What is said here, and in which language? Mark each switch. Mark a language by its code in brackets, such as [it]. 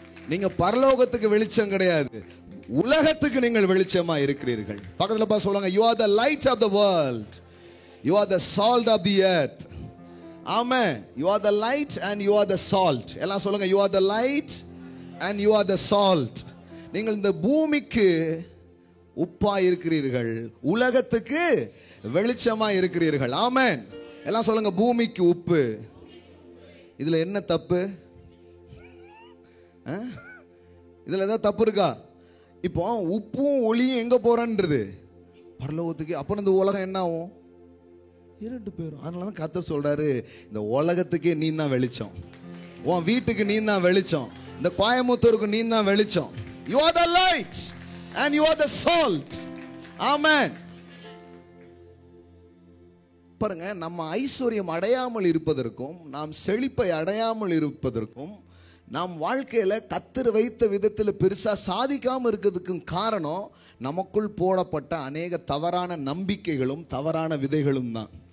[ta] நீங்க பரலோகத்துக்கு வெளிச்சம் கிடையாது, உலகத்துக்கு நீங்கள் வெளிச்சமா இருக்கிறீர்கள். பக்கத்துல பார்த்து சொல்லுங்க, [en] you are the light of the world, you are the salt of the earth. Amen. You are the light and you are the salt. [ta] எல்லாம் சொல்லுங்க, [en] you are the light and you are the salt. [ta] நீங்கள் இந்த பூமிக்கு உப்பா இருக்கிறீர்கள், உலகத்துக்கு வெளிச்சமா இருக்கிறீர்கள். ஆமென். எல்லாம் சொல்லுங்க, பூமிக்கு உப்பு. இதுல என்ன தப்பு? இதுல ஏதாவது தப்பு இருக்கா? இப்போ உப்பும் ஒளியும் எங்க போறன்றது பரலோகத்துக்கு. அப்புறம் இந்த உலகம் என்ன ஆகும்? இரண்டு பேரும். அதனால தான் கர்த்தர் சொல்றாரு, இந்த உலகத்துக்கே நீ தான் வெளிச்சம், உன் வீட்டுக்கு நீ தான் வெளிச்சம், இந்த கோயம்புத்தூருக்கு நீ தான் வெளிச்சம். [en] You are the light and you are the salt. Amen. [ta] பாருங்க, நம்ம ஐஸ்வர்யம் அடையாமல் இருப்பதற்கும், நாம் செழிப்பை அடையாமல் இருப்பதற்கும், நாம் வாழ்க்கையில கர்த்தர் வைத்த விதத்தில் பெருசா சாதிக்காம இருக்கிறதுக்கும் காரணம் நமக்குள் போடப்பட்ட அநேக தவறான நம்பிக்கைகளும் தவறான விதைகளும் தான்.